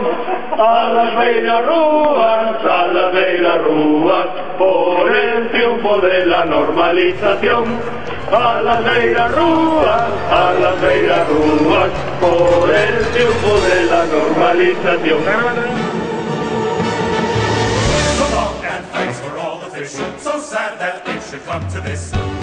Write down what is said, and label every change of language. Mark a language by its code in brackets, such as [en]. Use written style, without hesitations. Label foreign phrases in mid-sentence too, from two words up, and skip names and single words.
[es] A las [gl] beiras rúas, [es] por el triunfo de la normalización. A las [gl] beiras rúas, [es] por el triunfo de la normalización. [en] So long and thanks for all the fish. So sad that it should come to this.